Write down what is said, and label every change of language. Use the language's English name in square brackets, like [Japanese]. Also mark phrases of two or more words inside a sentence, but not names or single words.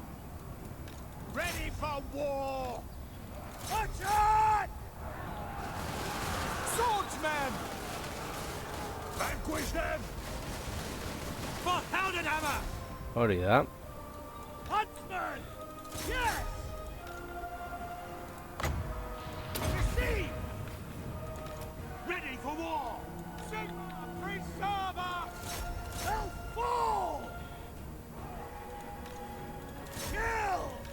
[English] Ready for war! Attack! men! Vanquish them! For Heldenhammer! [Basque] Hori da. [English] Huntsman! Yes! Receive! Ready for war! Sigma preserve us! They'll fall! Kill!